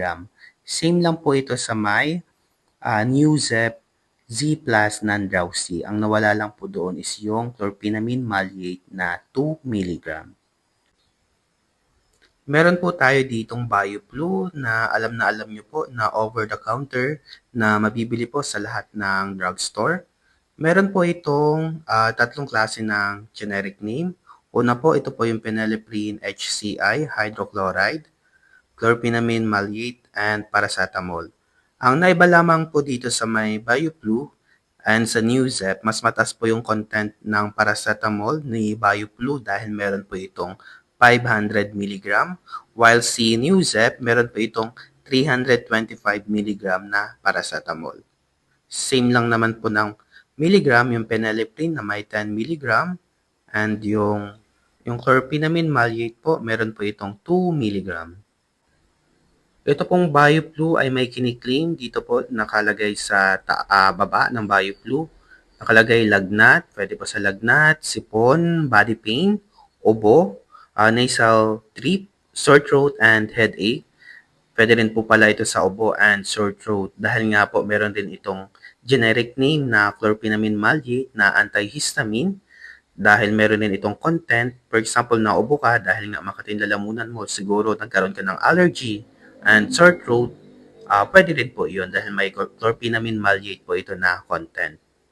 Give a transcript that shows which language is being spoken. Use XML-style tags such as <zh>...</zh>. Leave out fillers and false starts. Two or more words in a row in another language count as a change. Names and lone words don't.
<tl>Same lang po ito sa may Nuzep Z Plus non-drowsy. Ang nawala lang po doon is yung chlorpheniramine maleate na 2 mg. Meron po tayo ditong BioFlu na alam nyo po na over-the-counter na mabibili po sa lahat ng drugstore. Meron po itong 3 klase ng generic name. Una po, ito po yung phenylephrine HCI, hydrochloride, chlorpheniramine maleate,</tl> <en>and paracetamol.</en> <tl>Ang naiba lamang po dito sa may BioFlu and sa Nuzep, mas mataas po yung content ng paracetamol ni BioFlu dahil meron po itong 500 mg, while si Nuzep meron po itong 325 mg na paracetamol. Same lang naman po ng milligram yung phenylephrine na may 10 mg and yung Yung chlorpheniramine maleate po, meron po itong 2 mg. Ito pong BioFlu ay may kiniklaim dito po nakalagay sa baba ng BioFlu. Nakalagay lagnat, pwede po sa lagnat, sipon,</tl> <en>body pain, ubo, nasal drip, sore throat, and headache.</en> <tl>Pwede rin po pala ito sa ubo</tl> <en>and sore throat</en> <tl>dahil nga po meron din itong generic name na chlorpheniramine maleate na antihistamine dahil meron din itong content.</tl> <en>For example,</en> <tl>naubo ka dahil nga makati yung lalamunan mo, siguro nagkaroon ka ng allergy</tl> <en>and sore throat,</en> <tl>pwede rin po yun dahil may chlorpheniramine maleate po ito na content.</tl>